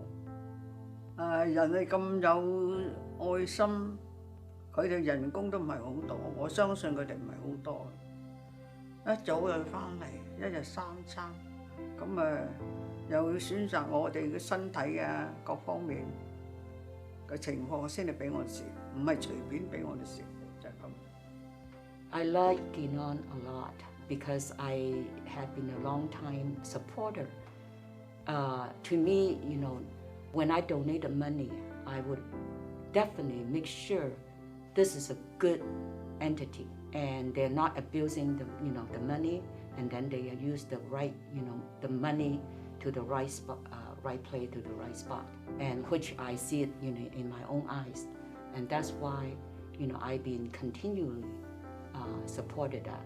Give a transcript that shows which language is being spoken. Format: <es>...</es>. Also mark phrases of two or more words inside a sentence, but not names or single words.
<yue>人係咁有愛心，佢哋人工都唔係好多，我相信佢哋唔係好多。一早就翻嚟，一日3餐，咁又要選擇我哋嘅身體啊各方面嘅情況先嚟俾我食，唔係隨便俾我哋食，就係咁。</yue> <en>I like Kenon a lot because I have been a long time supporter. To me, when I donate the money, I would definitely make sure this is a good entity and they're not abusing the money, and then they use the right, the money to the right spot, right place to the right spot, and which I see it, in my own eyes, and that's why, I've been continually supported that.</en>